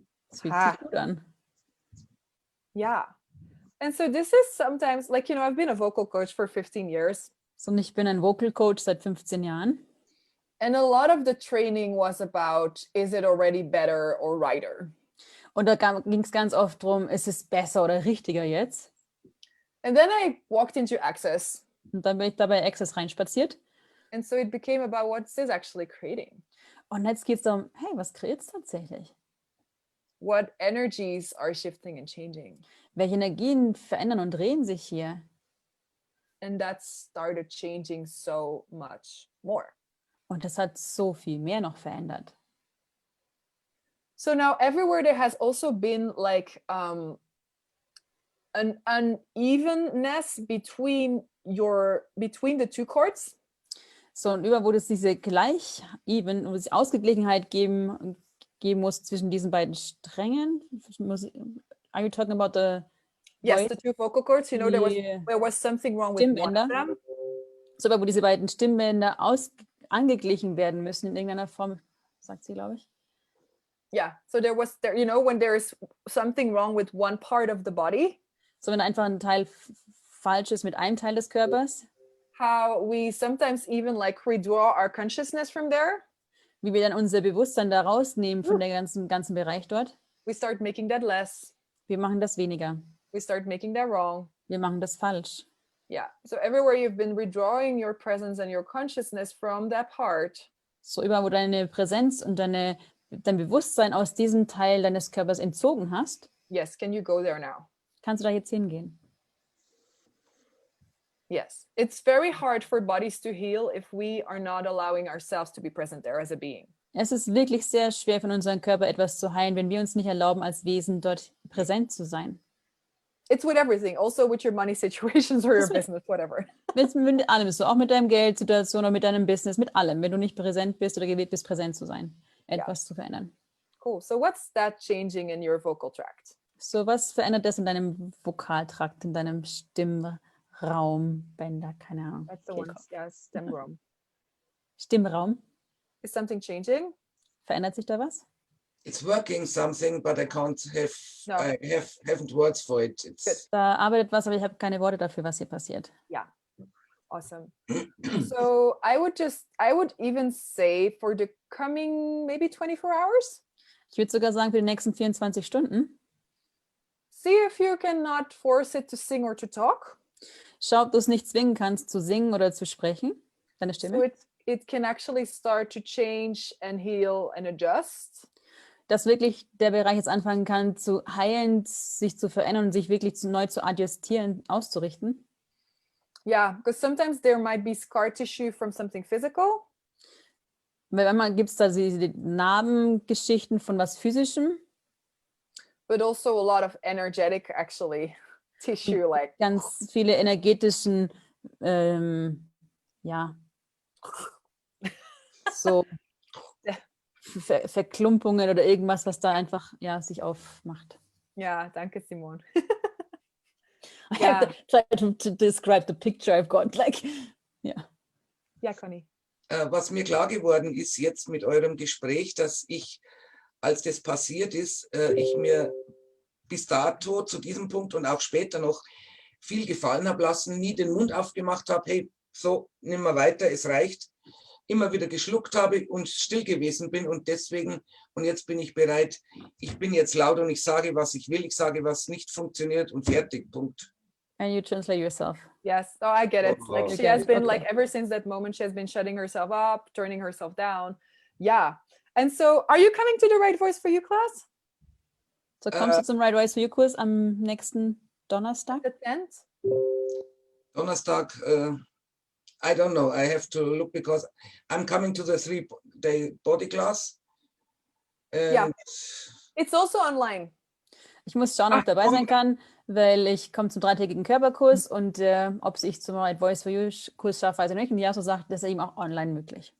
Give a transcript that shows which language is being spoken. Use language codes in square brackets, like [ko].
[de] Das fühlt Ah. sich gut an. [en] Yeah. And so this is sometimes like, you know, I've been a vocal coach for 15 years. [de] So, und ich bin ein Vocal Coach seit 15 Jahren. [en] And a lot of the training was about, is it already better or righter? [de] Und da ging es ganz oft darum, ist es besser oder richtiger jetzt? [en] And then I walked into Access. [de] Und dann bin ich dabei Access reinspaziert. [en] And so it became about what's this actually creating? [de] Und jetzt geht es darum, hey, was kreiert es tatsächlich? [en] What energies are shifting and changing? [de] Welche Energien verändern und drehen sich hier? [en] And that started changing so much more. [de] Und das hat so viel mehr noch verändert. [en] So now everywhere there has also been like an unevenness between the two chords. [de] So, und überall, wo es diese wo es Ausgeglichenheit geben muss zwischen diesen beiden Strängen. [en] Are you talking about the Yes, the two vocal cords. You know, there was something wrong with one of them. [de] So, aber wo diese beiden Stimmbänder angeglichen werden müssen in irgendeiner Form, sagt sie, glaube ich. [en] Yeah, so you know, when there is something wrong with one part of the body. [de] So, wenn einfach ein Teil falsch ist mit einem Teil des Körpers. [en] How we sometimes even like redraw our consciousness from there. [de] Wie wir dann unser Bewusstsein da rausnehmen von der ganzen Bereich dort. [en] We start making that less. [de] Wir machen das weniger. [en] We start making that wrong. [de] Wir machen das falsch. [en] Yeah, so everywhere you've been redrawing your presence and your consciousness from that part. [de] So überall, wo deine Präsenz und dein Bewusstsein aus diesem Teil deines Körpers entzogen hast. [en] Yes, can you go there now? [de] Kannst du da jetzt hingehen? [en] Yes, it's very hard for bodies to heal if we are not allowing ourselves to be present there as a being. [de] Es ist wirklich sehr schwer, von unserem Körper etwas zu heilen, wenn wir uns nicht erlauben, als Wesen dort präsent zu sein. [en] It's with everything, also with your money situations or your [de] Das wird- [en] business, whatever. [de] Mit allem ist so, auch mit deinem Geldsituation oder mit deinem Business, mit allem, wenn du nicht präsent bist oder gewählt bist, präsent zu sein, etwas zu verändern. [en] Cool. So what's that changing in your vocal tract? [de] So, was verändert das in deinem Vokaltrakt, in deinem Stimmraum, Bänder, keine Ahnung. [en] That's the one. [de] Kehlkopf. [en] Yes, stem room. [de] Stimmraum, [en] Is something changing? [de] verändert sich da was? [en] It's working something, but I can't have, No. I haven't words for it. It's, [de] Da arbeitet was, aber ich habe keine Worte dafür, was hier passiert. [en] Awesome. So I would even say for the coming maybe 24 hours, [de] Ich würde sogar sagen, für die nächsten 24 Stunden, [en] see if you cannot force it to sing or to talk. [de] schau, ob du es nicht zwingen kannst, zu singen oder zu sprechen, deine [en] So [de] Stimme. [en] it can actually start to change and heal and adjust. [de] Dass wirklich der Bereich jetzt anfangen kann, zu heilen, sich zu verändern und sich wirklich neu zu adjustieren, auszurichten. [en] Yeah, because sometimes there might be scar tissue from something physical. [de] Weil manchmal gibt es da diese Narbengeschichten von was Physischem, [en] but also a lot of energetic actually tissue, like [de] ganz viele energetischen, ja, so Verklumpungen oder irgendwas, was da einfach, ja, sich aufmacht. yeah, danke Simone. [en] I Yeah. have to try to describe the picture I've got, like, yeah. [de] Ja, Conny. was mir klar geworden ist jetzt mit eurem Gespräch, dass ich, als das passiert ist, ich mir bis dato zu diesem Punkt und auch später noch viel gefallen habe lassen, nie den Mund aufgemacht habe, hey, so, nimm mal weiter, es reicht. Immer wieder geschluckt habe und still gewesen bin und deswegen, und jetzt bin ich bereit, ich bin jetzt laut und ich sage, was ich will, ich sage, was nicht funktioniert und fertig, Punkt. [en] And you translate yourself. Yes, oh, I get it. Like Oh. she has been Okay. like ever since that moment, she has been shutting herself up, turning herself down. Yeah. And so, are you coming to the Right Voice for You class? [de] So kommst du zum Right Voice for You Kurs am nächsten Donnerstag? [en] The 10th? Donnerstag, I don't know, I have to look because I'm coming to the 3-day body class. Yeah. And It's also online. [de] Ich muss schauen, ob ich dabei sein kann, weil ich komme zum 3-tägigen Körperkurs und ob ich zum Right Voice for You Kurs schaffe, weiß ich nicht. Und Yaso sagt, das ist eben auch online möglich.